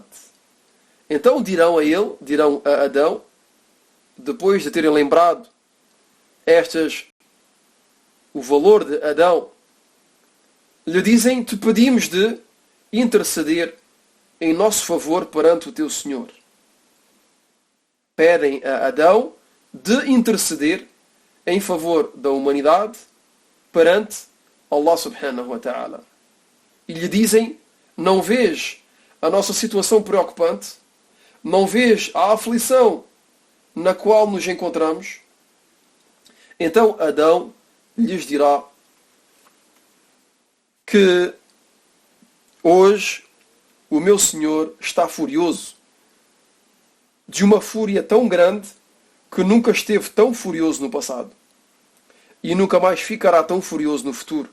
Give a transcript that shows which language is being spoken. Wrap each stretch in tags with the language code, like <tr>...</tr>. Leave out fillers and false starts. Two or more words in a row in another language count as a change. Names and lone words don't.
<pt>Então dirão a Adão, depois de terem lembrado o valor de Adão, lhe dizem: te pedimos de interceder em nosso favor perante o teu Senhor. Pedem a Adão de interceder em favor da humanidade perante</pt> <ar>الله سبحانه وتعالى.</ar> <pt>E lhe dizem: não vês a nossa situação preocupante? Não vês a aflição na qual nos encontramos? Então Adão lhes dirá que hoje o meu Senhor está furioso, de uma fúria tão grande que nunca esteve tão furioso no passado e nunca mais ficará tão furioso no futuro.</pt>